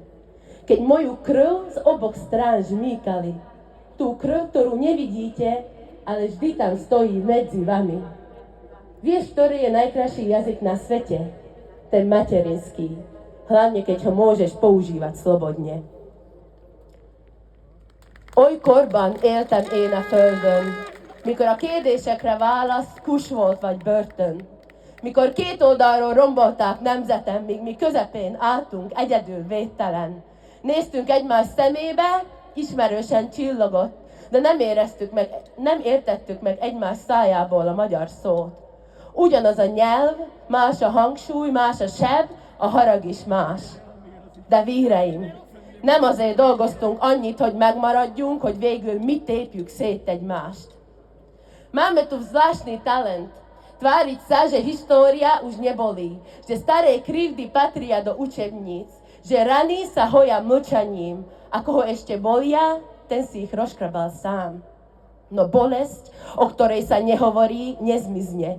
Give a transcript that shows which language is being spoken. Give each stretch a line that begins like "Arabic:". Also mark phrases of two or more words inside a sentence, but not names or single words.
Slovak: Keď moju krv z oboch strán žmýkali, tú krv, ktorú nevidíte, ale vždy tam stojí medzi vami. Vieš, ktorý je najkrajší jazyk na svete? Ten materinský. Hlavne, keď ho môžeš používať slobodne.
Hungarian: Olykkorban éltem én a földön, mikor a kérdésekre válasz kus volt vagy börtön. Mikor két oldalról rombolták nemzetem, míg mi közepén álltunk egyedül védtelen. Néztünk egymás szemébe, ismerősen csillogott, de nem értettük meg egymás szájából a magyar szót. Ugyanaz a nyelv, más a hangsúly, más a seb, a harag is más. De víreim, nem azért dolgoztunk annyit, hogy megmaradjunk, hogy végül mi tépjük szét egymást.
Slovak: Máme tu zvláštny talent. Tváriť sa, že história už nebolí, že staré krivdy patria do učebníc, že rany sa hoja mlčaním a koho ešte bolia, ten si ich rozkrabal sám. No bolesť, o ktorej sa nehovorí, nezmizne.